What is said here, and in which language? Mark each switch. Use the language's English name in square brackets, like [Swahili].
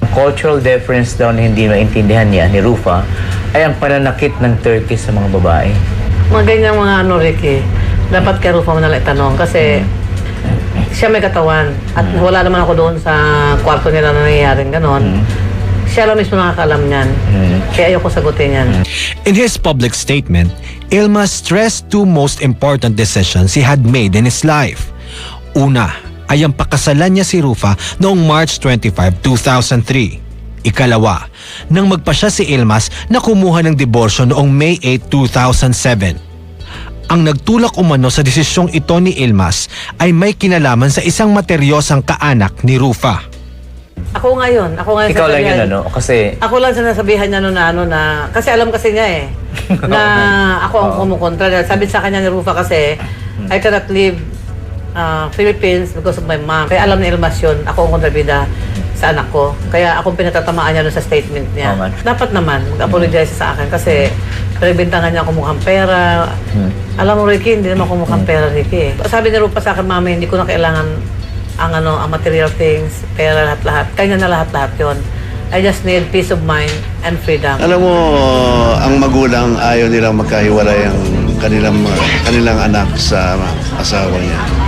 [Filipino] Cultural difference daw na hindi maintindihan niya ni Rufa ay ang pananakit ng Turkey sa mga babae. Mga ganyang mga Ricky, dapat kay Rufa mo nalang itanong kasi siya may katawan at wala naman ako doon sa kwarto nila na nangyayaring ganon. Siya lang mismo nakakalam niyan. Kaya ayoko sagutin yan. [English] In his public statement, Yilmaz stressed two most important decisions he had made in his life. [Filipino] Una ay ang pakasalan niya si Rufa noong March 25, 2003. Ikalawa, nang magpa siya si Yilmaz na kumuha ng diborsyo noong May 8, 2007. Ang nagtulak umano sa desisyong ito ni Yilmaz ay may kinalaman sa isang materyosang kaanak ni Rufa. Ako ngayon Ikaw lang yun, Kasi ako lang sinasabihan niya na kasi alam kasi niya eh na ako ang kumukontra. Sabi sa kanya ni Rufa kasi [English] I cannot leave Philippines because of my mom. [Filipino] Kaya alam ni Yilmaz yun, ako ang kontrabida sa anak ko. Kaya akong pinatatamaan niya doon sa statement niya. Dapat naman mag-apologize sa akin kasi pinagbintangan niya ako mukhang pera. Alam mo, Ricky, hindi naman ako mukhang pera, Ricky. Sabi ni Rufa sa akin, Mami, hindi ko na kailangan ang [English] material things, [Filipino] pera, lahat-lahat. Kanya na lahat-lahat yun. [English] I just need peace of mind and freedom. [Filipino] Alam mo, ang magulang ayaw nilang magkahiwalay ang kanilang anak sa asawa niya.